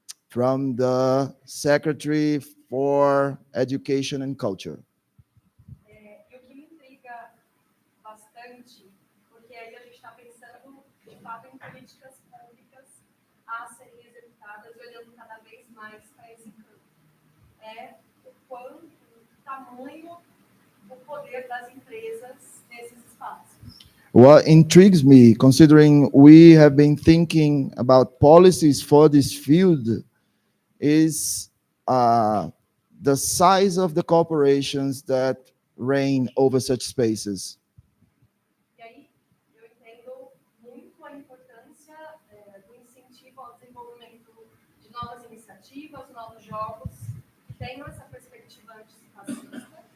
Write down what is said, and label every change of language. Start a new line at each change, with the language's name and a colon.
English: From the Secretary for Education and Culture.
Portuguese: E o que me intriga bastante, porque aí a gente está pensando, de fato, em políticas públicas a serem executadas, olhando cada vez mais para esse campo, é o tamanho do poder das empresas nesses espaços.
English: What intrigues me, considering we have been thinking about policies for this field, is the size of the corporations that reign over such spaces.
Portuguese: E aí, eu entendo muito a importância do incentivo ao desenvolvimento de novas iniciativas, novos jogos, que tenham essa perspectiva antifascista.